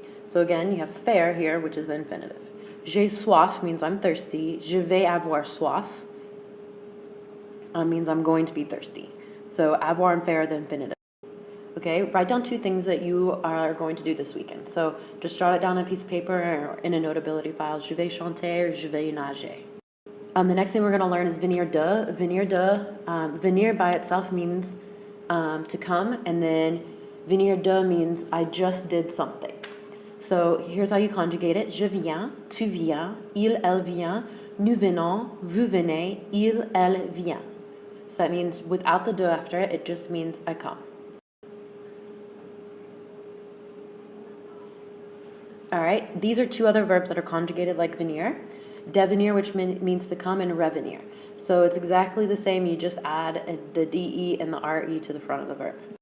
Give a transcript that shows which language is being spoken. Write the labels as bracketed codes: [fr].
[en] So again, you have faire here, which is the infinitive. [fr] J'ai soif [en] means I'm thirsty. [fr] Je vais avoir soif [en] means I'm going to be thirsty. So avoir and faire are the infinitive. Okay, write down two things that you are going to do this weekend. So just jot it down on a piece of paper or in a notability file. [fr] Je vais chanter or je vais nager. [en] The next thing we're going to learn is venir de. Venir de. Venir by itself means to come, and then venir de means I just did something. So here's how you conjugate it. [fr] Je viens, tu viens, il, elle vient, nous venons, vous venez, il, elle vient. [en] So that means without the de after it, it just means I come. All right, these are two other verbs that are conjugated like venir. Devenir, which means to come, and revenir. So it's exactly the same. You just add the de and the re to the front of the verb.